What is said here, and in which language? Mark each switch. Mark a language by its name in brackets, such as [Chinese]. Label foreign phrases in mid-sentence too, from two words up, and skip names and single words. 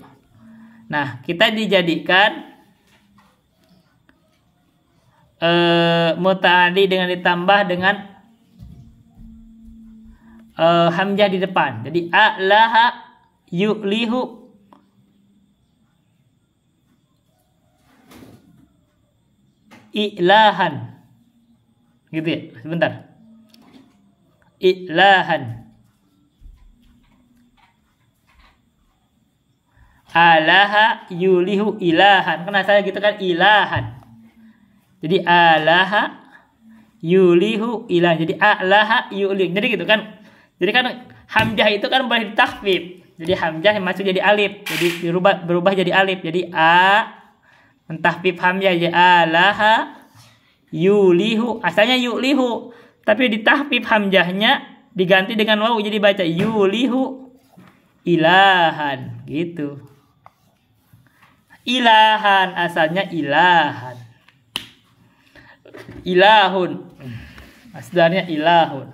[Indonesian] Nah, kita dijadikan muta'addi dengan ditambah dengan hamzah di depan. [Arabic] Jadi آله يؤله إلاها. [Indonesian] Gitu ya. Sebentar. Ilahan. [Arabic] آله يؤله إلاها. [Indonesian] Kan asalnya gitu kan, ilahan. Jadi [Arabic] آله يؤله إلاها. [Indonesian] Jadi [Arabic] آله يؤله. [Indonesian] Jadi gitu kan. Jadi kan hamzah itu kan boleh ditakhfif. Jadi hamzah yang masuk jadi alif. Jadi berubah jadi alif. Jadi mentahfif hamzah jadi [Arabic] آله يؤله. [Indonesian] Asalnya yulihu, tapi ditahfif hamzahnya diganti dengan waw jadi baca [Arabic] يؤله إلاها [Indonesian] gitu. Ilahan asalnya ilahan. Ilahun. Asdarnya ilahun.